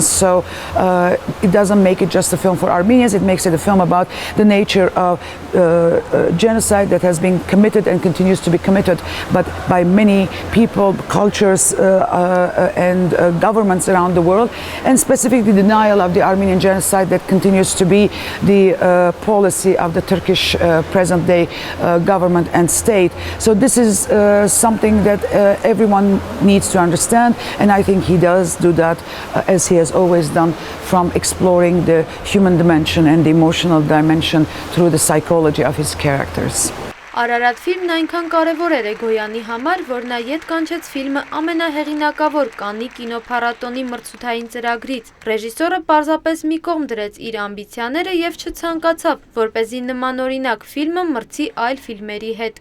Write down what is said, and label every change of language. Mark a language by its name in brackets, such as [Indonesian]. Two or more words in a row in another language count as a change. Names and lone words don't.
[English] So it doesn't make it just a film for Armenians, it makes it a film about the nature of genocide that has been committed and continues to be committed, but by many people, cultures, and governments around the world, and specifically the denial of the Armenian genocide that continues to be the policy of the Turkish present-day government and state. So this is something that everyone needs to understand, and I think he does do that as he has always done, from exploring the human dimension and the emotional dimension through the psychology of his characters. [Armenian] Արարատ ֆիլմն այնքան կարևոր էր Էգոյանի համար, որ նա ետ կանչեց ֆիլմը ամենահեղինակավոր Կաննի կինոփառատոնի մրցութային ծրագրից։ Ռեժիսորը պարզապես մի կողմ դրեց իր ամբիցիաները եւ չցանկացավ, որպեսզի նմանօրինակ ֆիլմը մրցի այլ ֆիլմերի հետ։